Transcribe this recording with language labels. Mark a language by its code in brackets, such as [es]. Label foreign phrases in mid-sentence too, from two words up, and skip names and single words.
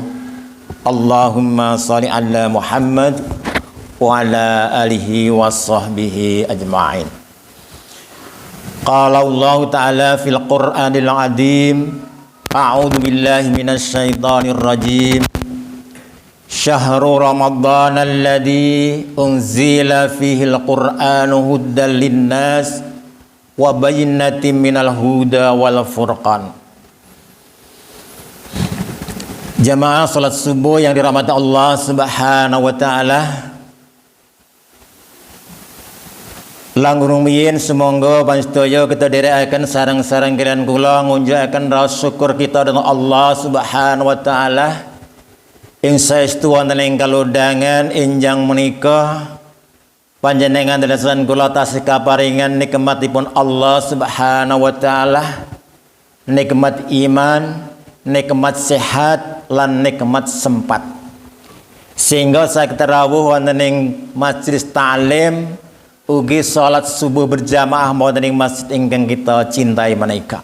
[ar] اللهم صل على محمد وعلى آله وصحبه أجمعين. قال الله تعالى في القرآن العظيم. أعوذ بالله من الشيطان الرجيم. شهر رمضان الذي أنزل فيه القرآن هدى للناس وبينات من الهدى والفرقان. [id] Jamaah salat subuh yang dirahmati Allah [ar] سبحانه وتعالى. [jv] Langkung rumiyin sumangga panjenengan kita dherekaken sareng-sareng kalian kula ngunjukaken rasa syukur kita dengan Allah [ar] سبحانه وتعالى [jv] ing saestu wonten ing kalodhangan enjang menika panjenengan dadosan kula tasih kaparingan nikmatipun Allah [ar] سبحانه وتعالى, [jv] nikmat iman, nikmat sehat lan nikmat sempat, sehingga saged rawuh wonten ing majelis ta'lim ugi salat subuh berjamaah wonten ing masjid ingkang kita cintai menika.